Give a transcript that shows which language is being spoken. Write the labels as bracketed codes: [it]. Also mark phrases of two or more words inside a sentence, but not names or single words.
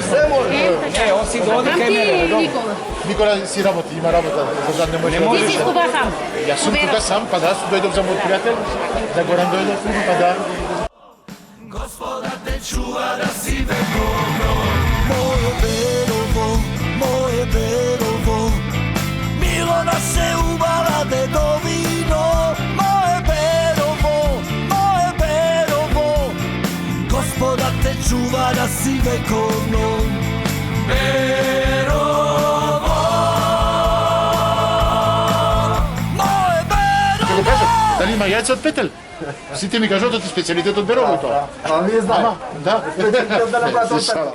[mk] Не, он си доди кај мене. Никола. Никола си работи, има работа, за да не може. Ти си тука сам. Јас сум тука сам, па да, дојдов за мој пријател, за Горан дојдов, па да. Господа те чува да си вековно. Моје Берово, мило наше убала дедовино. Моје Берово, Господа те чува да си вековно. Берово, моје Берово. Дали има јајца од петел? Сите ми кажат, ти специјалитет од Берово тоа. А вие знаете. Да.